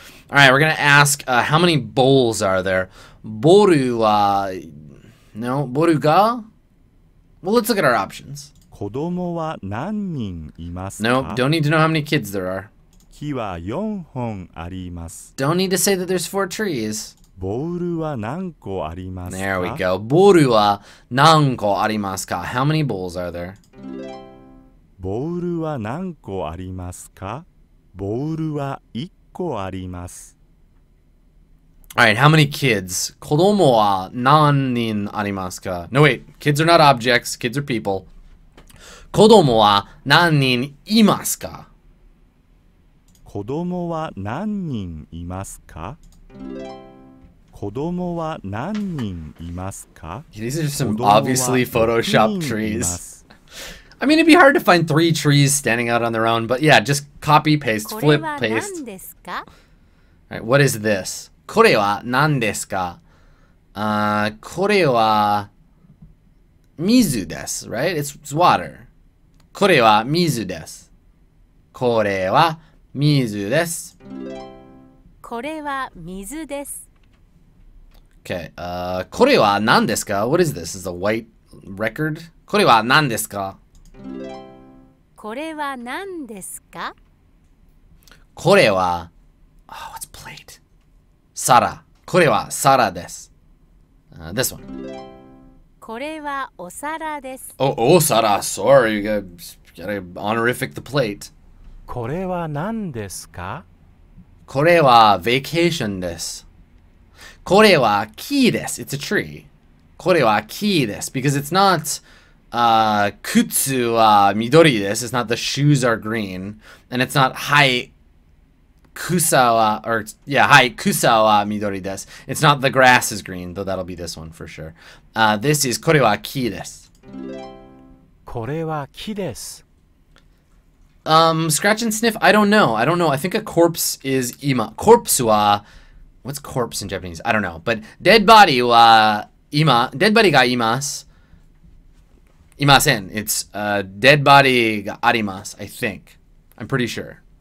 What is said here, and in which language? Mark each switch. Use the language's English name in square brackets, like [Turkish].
[English] All right, we're going to ask how many bowls are there? [Japanese] Boru wa... [English] No, boru ga? Well, let's look at our options. [Japanese] 子供は何人いますか? [English] Nope, don't need to know how many kids there are. [Japanese] 木は4本あります。 [English] Don't need to say that there's 4 trees. [Japanese] ボールは何個ありますか? [English] There we go. [Japanese] Boru wa nanko arimasu ka? [English] How many bowls are there? [Japanese] ボールは何個ありますか? ボールは1個あります。 [English] Alright, how many kids? [Japanese] 子供は何人ありますか? [English] No, wait. Kids are not objects. Kids are people. [Japanese] 子供は何人いますか? 子供は何人いますか?子供は何人いますか? [English] These are some obviously photoshopped trees. I mean, it'd be hard to find 3 trees standing out on their own, but yeah, just copy, paste, flip, paste. Alright, what is this? [Japanese] これは何ですか? これは水です, right? [English] It's water. [Japanese] これは水です。これは水です。これは水です。 Okay, これは何ですか? [English] What is this? Is a white record? [Japanese] これは何ですか? これは何ですか? これは [English] Oh, what's plate? [Japanese] 皿。これは皿です。 [English] This one. [Japanese] これはお皿です。 [English] Oh, [Japanese] お皿. [English] Sorry, you gotta honorific the plate. [Japanese] これは何ですか? これは vacation です。これは木です。 [English] It's a tree. [Japanese] これは木です。 [English] Because it's not [Japanese] 靴は緑です。 [English] It's not the shoes are green. And it's not はい草は or yeah [Japanese] はい草は緑です。 [English] It's not the grass is green, though that'll be this one for sure. This is [Japanese] これは木です。これは木です。 [English] Scratch and sniff, I don't know. I think a corpse is ima. Corpse wa... What's corpse in Japanese? I don't know. But dead body wa ima. Dead body ga imasu. Imasen. It's dead body ga arimasu, I think. I'm pretty sure.